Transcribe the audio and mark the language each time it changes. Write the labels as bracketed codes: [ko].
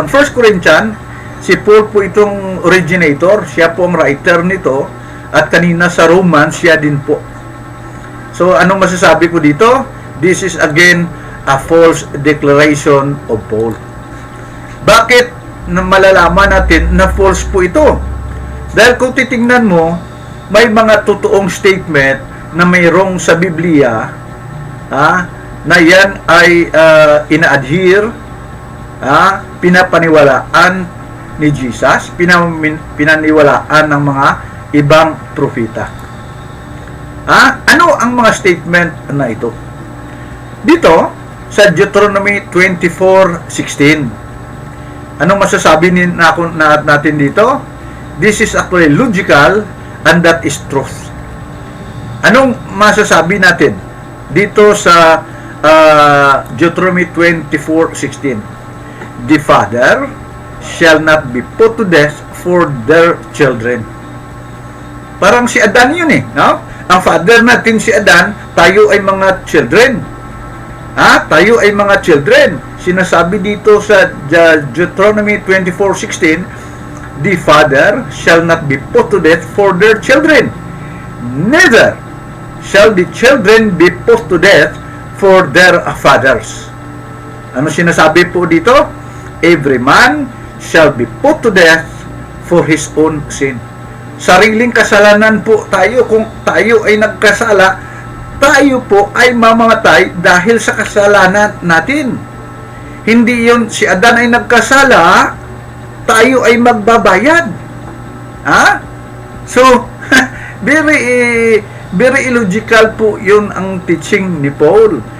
[tl] Ang 1 Corinthians, si Paul po itong originator, siya po ang writer nito, at kanina sa Romans, siya din po. So, anong masasabi ko dito? [en] This is again a false declaration of Paul. [tl] Bakit na malalaman natin na false po ito? Dahil kung titingnan mo, may mga totoong statement na mayroong sa Biblia na yan ay ina-adhere, pinapaniwalaan ni Jesus, pinaniwalaan ng mga ibang propeta. Ano ang mga statement na ito? Dito, sa Deuteronomy 24:16, anong masasabi natin dito? [en] This is actually logical and that is truth. [tl] Anong masasabi natin dito sa Deuteronomy 24:16? [en] The father shall not be put to death for their children. [tl] Parang si Adan yun no? Ang father natin si Adan, tayo ay mga children. Tayo ay mga children. Sinasabi dito sa Deuteronomy 24:16, [en] the father shall not be put to death for their children, neither shall the children be put to death for their fathers. [tl] Ano sinasabi po dito? [en] Every man shall be put to death for his own sin. [tl] Sariling kasalanan po tayo. Kung tayo ay nagkasala, tayo po ay mamamatay dahil sa kasalanan natin. Hindi yun si Adan ay nagkasala, tayo ay magbabayad. So, very illogical po yun ang teaching ni Paul.